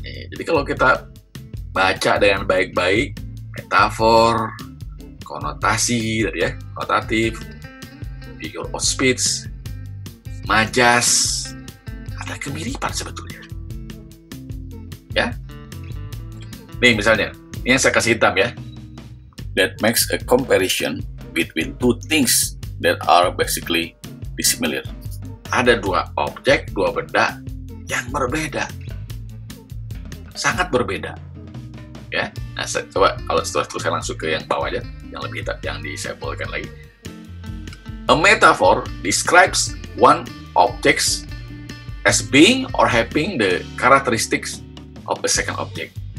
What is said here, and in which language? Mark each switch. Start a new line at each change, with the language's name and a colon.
Indonesian: Jadi kalau kita baca dengan baik-baik, metafor, konotasi, tadi ya, konotatif,
English: figure of speech,
Indonesian: majas, ada kemiripan sebetulnya. Ya, nih misalnya, ini yang saya kasih hitam ya.
English: That makes a comparison between two things that are basically dissimilar.
Indonesian: Ada dua objek, dua benda yang berbeda, sangat berbeda, Ya, nah coba kalau setelah itu saya langsung ke yang bawah aja, yang lebih yang disimbolkan lagi.
English: A metaphor describes one object as being or having the characteristics of a second object.